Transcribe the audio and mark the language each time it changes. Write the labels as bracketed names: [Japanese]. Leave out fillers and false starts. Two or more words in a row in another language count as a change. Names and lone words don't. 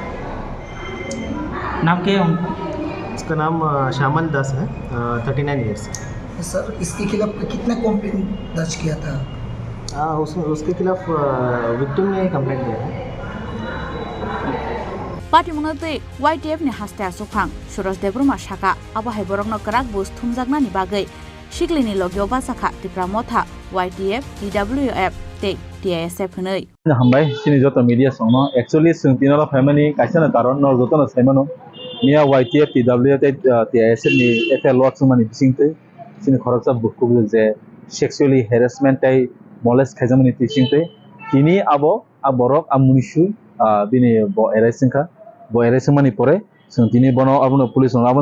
[Hindi] नाम क्या है इसका नाम श्यामल दास है 39 ईयर्स सर इसके खिलाफ कितने कंप्लेंट दर्ज किया था उसके खिलाफ विक्टिम ने कंप्लेंट किया है [Kok Borok] पार्टी मुनते YTF नि हास्ता सुखां सुरज देब्रमा शाखा आबाहाय बरंगनो कराक बुस थुमजागनानि बागै शिकलिनि लगियो बासाखा तिप्रा मथा YTF TWF ते TASF नै हामबाय सिनि जत मीडिया संग एक्चुअली संतिनर फैमिली काइसन कारण न जतन सेमनो मिया YTF TWF ते TASF नि एफे लॉट सुमानि बिसिंते सिनि खरकसा बुकु जे [English] sexually harassment [Kok Borok] ताइ मलेस खाइजामनि तिसिंते तिनि आबो आबरक आमुनिसु बिनि बो एराइसिंखा बो एराइसिंमानि परे संतिनि बनो आबनो पुलिस आबन